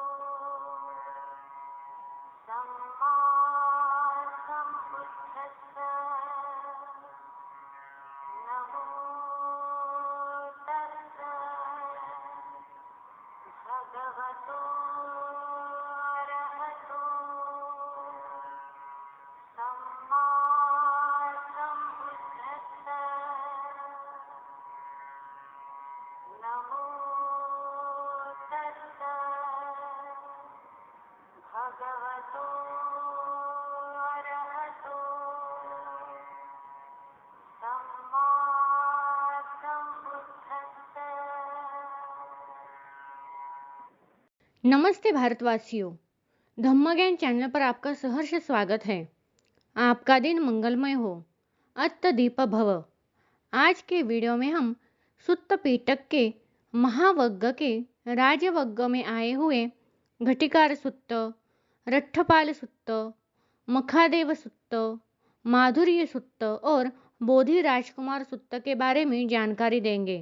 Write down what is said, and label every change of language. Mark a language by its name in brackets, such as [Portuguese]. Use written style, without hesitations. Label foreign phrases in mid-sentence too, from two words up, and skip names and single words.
[Pali] सम्मा सम्बुद्धस्सा नमो तस्सा भगवतो अरहतो सम्मा सम्बुद्धस्सा नमो तस्सा भगवतो अरहतो सम्मा सम्बुद्धस्सा। [Hindi] नमस्ते भारतवासियों, धम्म ज्ञान चैनल पर आपका सहर्ष स्वागत है। आपका दिन मंगलमय हो, [Pali] अत्त दीप भव। [Hindi] आज के वीडियो में हम सुत्त पीटक के महावग्ग के राजवग्ग में आए हुए घटिकार सुत्त, रट्ठपाल सुत्त, मखादेव सुत्त, माधुर्य सुत्त और बोधि राजकुमार सुत्त के बारे में जानकारी देंगे।